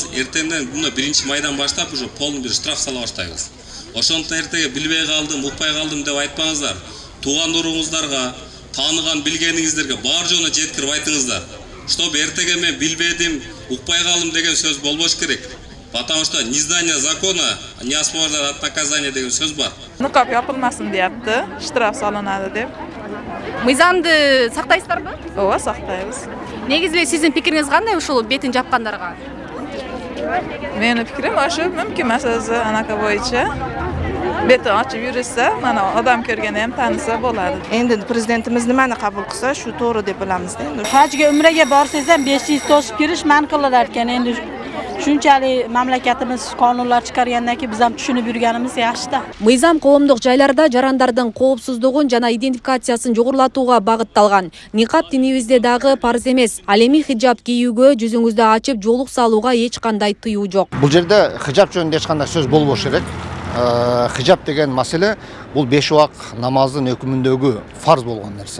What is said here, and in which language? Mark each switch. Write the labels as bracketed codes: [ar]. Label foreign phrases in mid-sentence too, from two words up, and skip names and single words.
[ky] Эртеңден мына 1-майдан баштап [ru] уже полный [ky] бир штраф сала баштайбыз. Ошондуктан эртеге билбей калдым, укпай калдым деп айтпаңыздар. Туугандарыңыздарга, тааныган билгениңиздерге бар жона жеткирип айтыңыздар. Чтоб эртеге мен билбедим, укпай калдым деген сөз болбош керек. [ru] Потому что незнание закона не освобождает от наказания [ky] деген сөз бар. Нукап япылмасын депти, штраф салынады деп. Мыйзамды сактайсыздарбы? Ооба, сактайбыз. Негизи сиздин пикириңиз кандай ушул бетин жапкандарга? Менин пикирим ошо мүмкүн эмес, анака боюнча. Бети ачып жүрүшсө, мана адам көргөндө эми тааныса болот. [uz] Endi prezidentimiz nimani qabul qilsa, shu to'g'ri deb bilamiz endi. Hajga umraga borsangiz ham 500 to'shib kirish man qilinadi ekan. Endi shunchalik mamlakatimiz qonunlar chiqargandan keyin biz ham tushunib yurganimiz yaxshi-da. [ky] Мыйзам коомдук жайларда жарандардын коопсуздугун жана идентификациясын жогорулатууга багытталган. Никап динибизде дагы парз эмес. Ал эми хиджаб кийүүгө, жүзүңүздү ачып жоолук салууга эч кандай тыюу жок. Бул жерде хиджаб жөнүндө эч кандай сөз болбош керек. Хиджаб деген маселе бул 5 убак намаздын өкүмүндөгү фарз болгон нерсе.